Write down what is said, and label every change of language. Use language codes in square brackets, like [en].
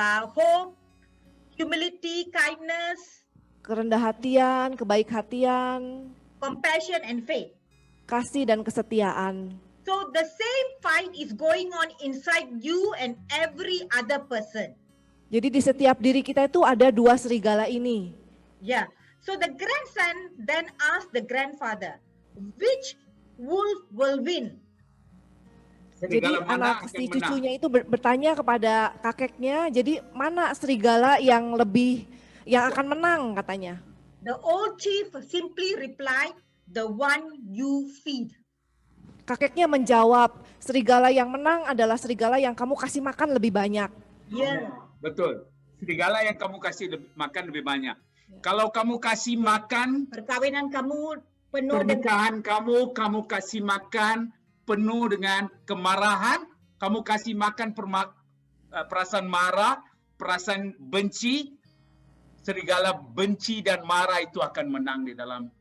[en] hope, humility, kindness, [id] kerendah hatian, kebaik hatian, [en] compassion, and faith. [id] kasih dan kesetiaan. [en] So the same fight is going on inside you and every other person. [id] Jadi di setiap diri kita itu ada dua serigala ini. Yeah. [en] So the grandson then asked the grandfather, which wolf will win? [id] Jadi serigala mana anak akan si menang. cucunya itu bertanya kepada kakeknya, jadi mana serigala yang akan menang katanya. [en] The old chief simply replied, the one you feed. [id] Kakeknya menjawab, serigala yang menang adalah serigala yang kamu kasih makan lebih banyak. Yeah. Betul. Serigala yang kamu kasih makan lebih banyak. Kalau kamu kasih makan, Perkawinan kamu penuh dengan pernikahan kamu kasih makan penuh dengan kemarahan, kamu kasih makan perasaan marah, perasaan benci, serigala benci dan marah itu akan menang di dalam